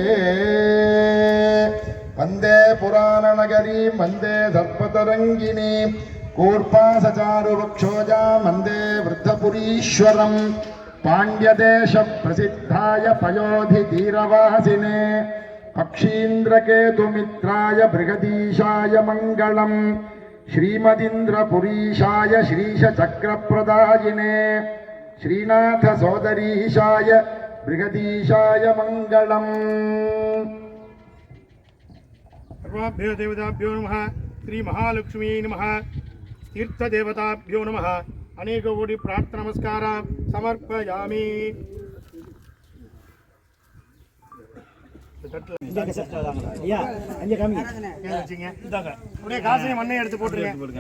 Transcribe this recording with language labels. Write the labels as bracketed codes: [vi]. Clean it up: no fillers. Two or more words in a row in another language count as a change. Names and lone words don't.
[sa] वन्दे पुराण नगरी वन्दे सर्पतरङ्गिणी कूर्पासचारु वक्षोजा वन्दे वृद्धपुरीश्वरम् पाण्ड्यदेश प्रसिद्धाय पयोधि तीरवासिने पक्षीन्द्रकेतुमित्राय बृहदीशाय मङ्गलम् श्रीमदिन्द्रपुरीशाय श्रीशचक्रप्रदायिने श्रीनाथ सोदरीशाय बृहदीशाय मङ्गलम्. सर्वाभ्यो देवताभ्यो नमः श्री महालक्ष्मी नमः तीर्थदेवताभ्यो नमः अनेकोटि प्रार्थना नमस्कार समर्पयामि. [ta] காசையும் மண்ணை எடுத்து போட்டுருங்க.